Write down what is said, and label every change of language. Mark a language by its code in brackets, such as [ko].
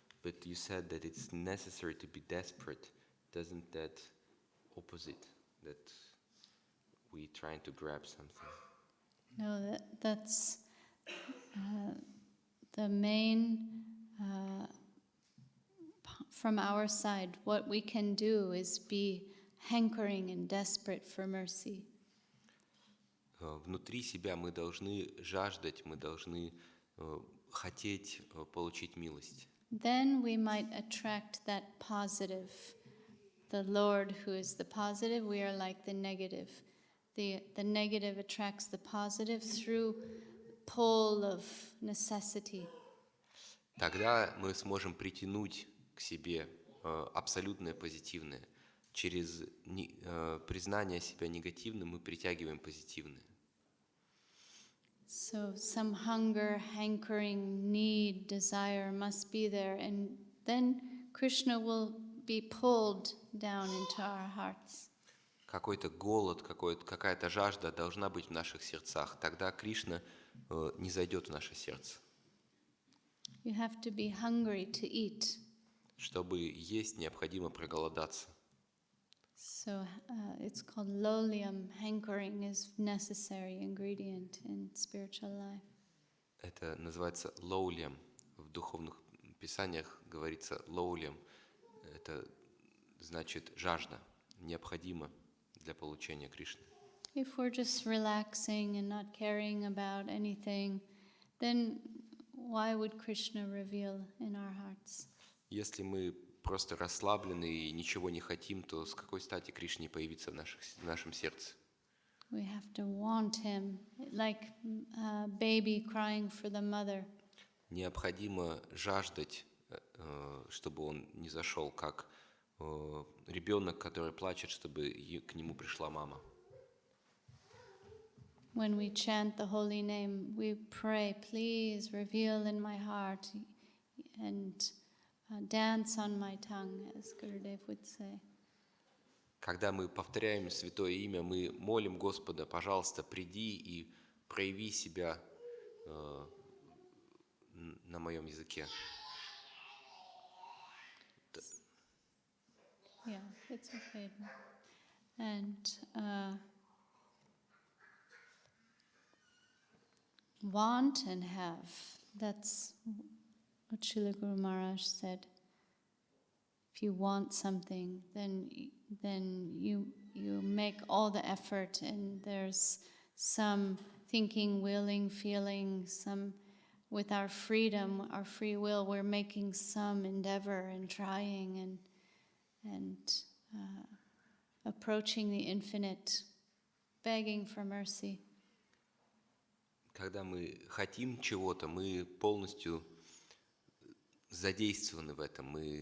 [en] But you said that it's necessary to be desperate. Doesn't that opposite that we trying to grab something? No, that's the main, from our side, what we can do is be hankering and desperate for mercy. [ru] Внутри себя мы должны жаждать, мы должны хотеть получить милость. [en] Then we might attract that positive. The Lord who is the positive, we are like the negative. The negative attracts the positive through pull of necessity. [ru] Тогда мы сможем притянуть к себе абсолютное позитивное. Через признание себя негативным мы притягиваем позитивное. [en] So some hunger, hankering, need, desire must be there, and then Krishna will be pulled down into our hearts. [ru] Какой-то голод, какая-то жажда должна быть в наших сердцах. Тогда Кришна не зайдет в наше сердце. [en] You have to be hungry to eat. [ru] Чтобы есть, необходимо проголодаться. [en] So it's called lolium. Hankering is necessary ingredient in spiritual life. [ru] Это называется лоулем. В духовных писаниях говорится лоулем. Это значит жажда, необходимо для получения Кришны. [en] If we're just relaxing and not caring about anything, then why would Krishna reveal in our hearts? [ru] Если мы просто расслаблены и ничего не хотим, то с какой стати Кришне появиться в нашем сердце? [en] We have to want him, like a baby crying for the mother. [ru] Необходимо жаждать, чтобы он не зашел, как ребенок, который плачет, чтобы к нему пришла мама. [en] When we chant the holy name, we pray, please reveal in my heart and dance on my tongue, as Gurudev would say. [ru] Когда мы повторяем святое имя, мы молим Господа, пожалуйста, приди и прояви себя на моем языке. [en] Yeah, it's okay. And want and have. That's what Srila Guru Maharaj said. If you want something, then you make all the effort, and there's some thinking, willing, feeling, some with our freedom, our free will, we're making some endeavor and trying and approaching the infinite, begging for mercy. [ru] Когда мы хотим чего-то, мы полностью задействованы в этом.